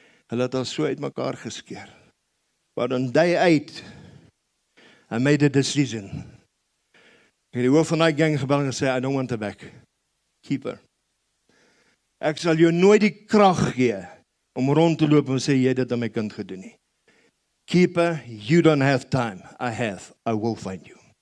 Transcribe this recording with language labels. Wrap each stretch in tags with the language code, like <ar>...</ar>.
<af>Hulle het al so uit mekaar geskeer.</af> <en>But on day 8, I made a decision.</en> <af>Ek het die hoof van die gang gebel en gesê,</af> <en>I don't want her back. Keep her.</en> <af>Ek sal jou nooit die krag gee om rond te loop en sê, jy het dit aan my kind gedoen nie.</af> <en>Keep her, you don't have time. I have. I will find you.</en>